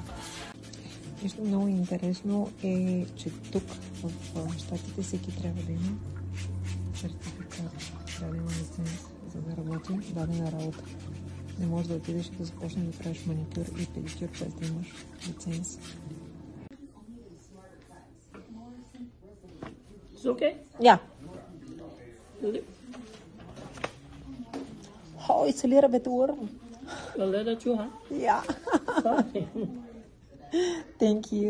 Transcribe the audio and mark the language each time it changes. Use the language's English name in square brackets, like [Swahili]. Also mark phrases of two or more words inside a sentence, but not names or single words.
[Bulgarian] Нещо много интересно е, че тук в щатите всеки трябва да има сертификат, трябва да има лиценз, за да работи дадена работа. Не можеш да отидеш и да започнеш да правиш маникюр и педикюр, без да имаш лиценз. [English] It's okay? Yeah. Oh, it's a little bit warm. A little too hot? Yeah. Sorry. Thank you.